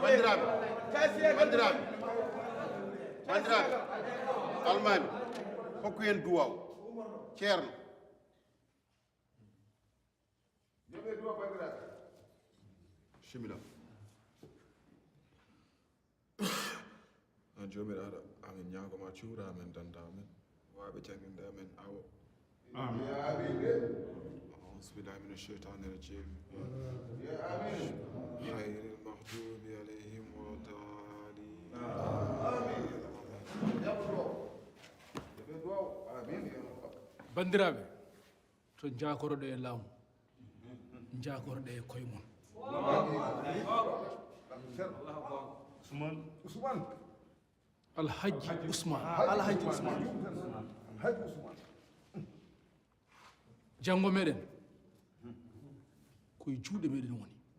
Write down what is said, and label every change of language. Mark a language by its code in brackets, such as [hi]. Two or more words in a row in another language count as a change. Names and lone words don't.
[ff] bandiraɓe almami hokku hen duwaw ceerno simila an jomiraɗo amin ñagoma cuura amen danda amen waɓe janginde amen awo [ar] أعوذ بالله من الشيطان الرجيم غير المغضوب عليهم ولا الضالين [ff] bandiraɓe to jakoroɗo e laamu jakoroɗo e koye mon alhaji ousmane janggo meɗen koye juuɗe meɗen woni